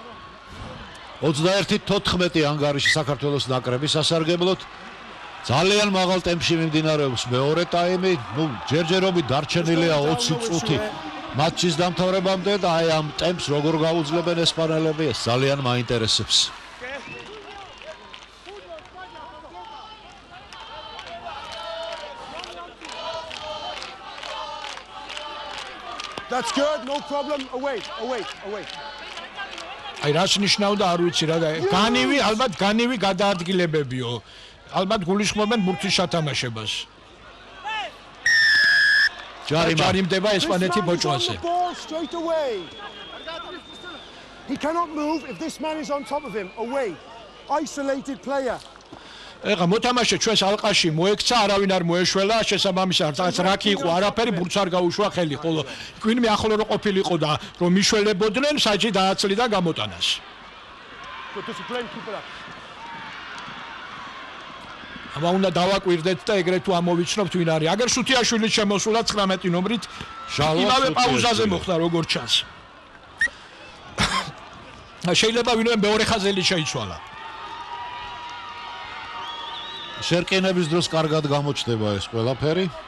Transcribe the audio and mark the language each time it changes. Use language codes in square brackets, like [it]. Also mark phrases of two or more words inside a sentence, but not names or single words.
[ka] 21-14 ანგარიში საქართველოს ნაკრების სასარგებლოდ. ძალიან მაღალ ტემპში მიმდინარეობს მეორე ტაიმი. ჯერჯერობით დარჩენილია 20 წუთი მატჩის დამთავრებამდე და აი ამ ტემპს როგორ გაუძლებენ ესპანელები, ეს ძალიან მაინტერესებს. [en] That's good, no problem. Away. [ka] აი რას ნიშნავდა არ ვიცი რა და განივი ალბათ განივი გადაადგილებებიო. ალბათ გულისხმობენ ბურთის შეთამაშებას. ჯარიმდება ესპანეთი ბოჭვაზე. [en] He cannot move if this man is on top of him. Away. Isolated player. [ka] ეხა მოთამაშე ჩვენს ალყაში მოექცა, არავინ არ მოეშველა, შესაბამისად რაღაც რაკი იყო, არაფერი ბურთს არ გაუშვა ხელი, ხოლო ვინმე ახლო რო ყოფილიყო და რომ მიშველებოდნენ, საჭი დააცლიდა გამოტანას. [en] Good discipline, keep it up. [ka] აბა უნდა დავაკვირდეთ და ეგრეთ თუ ამოვიცნობთ ვინ არის. აგერ სუთიაშვილი შემოსულა 19 ნომრით, იმავე პაუზაზე მოხდა როგორც ჩანს. შეიძლება ვინმე მეორე ხაზელი შეიცვალა. შერკინების დროს კარგად გამოჩნდება ეს ყველაფერი.